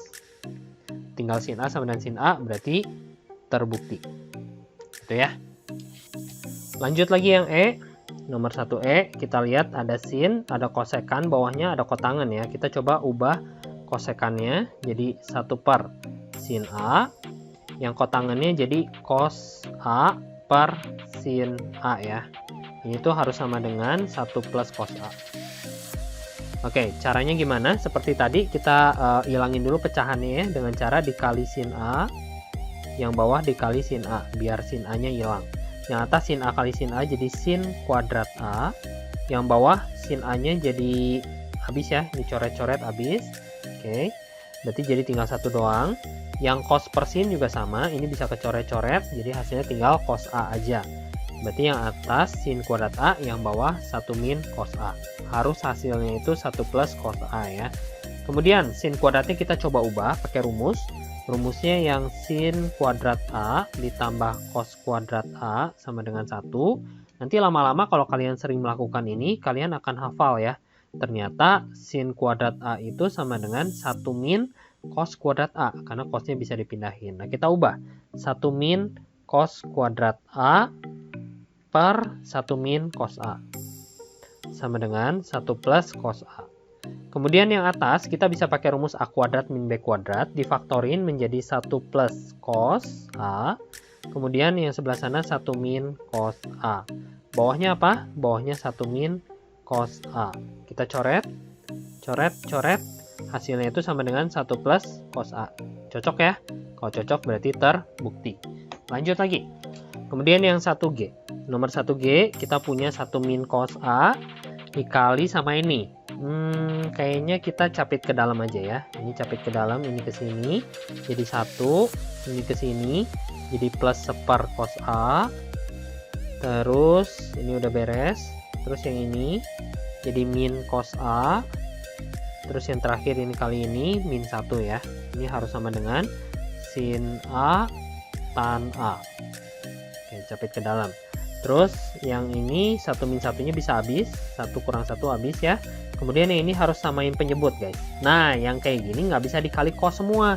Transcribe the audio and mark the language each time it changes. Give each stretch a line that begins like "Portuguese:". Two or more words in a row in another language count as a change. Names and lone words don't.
Indonesian: Tinggal sin A sama dengan sin A, berarti terbukti. Gitu ya. Lanjut lagi yang E. Nomor 1E, kita lihat ada sin, ada kosekan, bawahnya ada kotangan ya. Kita coba ubah kosekannya jadi 1 per sin A. Yang kotangannya jadi cos A per sin A ya. Ini tuh harus sama dengan 1 plus cos A. Oke, caranya gimana? Seperti tadi kita hilangin dulu pecahannya ya, dengan cara dikali sin A. Yang bawah dikali sin A, biar sin A-nya hilang. Yang atas sin A kali sin A jadi sin kuadrat A. Yang bawah sin A-nya jadi habis ya, dicoret-coret habis. Oke, berarti jadi tinggal 1 doang. Yang cos per sin juga sama, ini bisa kecoret-coret, jadi hasilnya tinggal cos A aja. Berarti yang atas sin kuadrat A, yang bawah 1 min cos A. Harus hasilnya itu 1 plus cos A ya. Kemudian sin kuadratnya kita coba ubah pakai rumus. Rumusnya yang sin kuadrat A ditambah cos kuadrat A sama dengan 1. Nanti lama-lama kalau kalian sering melakukan ini, kalian akan hafal ya. Ternyata sin kuadrat A itu sama dengan 1 min cos kuadrat A, karena cosnya bisa dipindahin. Nah, kita ubah 1 min cos kuadrat A per 1 min cos A. Sama dengan 1 plus cos A. Kemudian yang atas kita bisa pakai rumus A kuadrat min B kuadrat, difaktorin menjadi 1 plus cos A. Kemudian yang sebelah sana 1 min cos A. Bawahnya apa? Bawahnya 1 min cos A. Kita coret, coret, coret. Hasilnya itu sama dengan 1 plus cos A. Cocok ya? Kalau cocok berarti terbukti. Lanjut lagi. Kemudian yang 1G. Nomor 1G kita punya 1 min cos A dikali sama ini. Kayaknya kita capit ke dalam aja ya. Ini capit ke dalam, ini ke sini. Jadi 1, ini ke sini. Jadi plus 1 cos A. Terus ini udah beres. Terus yang ini jadi min cos A. Terus yang terakhir ini kali ini min 1 ya. Ini harus sama dengan sin A tan A. Oke, capit ke dalam. Terus yang ini 1 min 1-nya bisa habis. 1 kurang 1 habis ya. Kemudian yang ini harus samain penyebut guys. Nah, yang kayak gini nggak bisa dikali cos semua.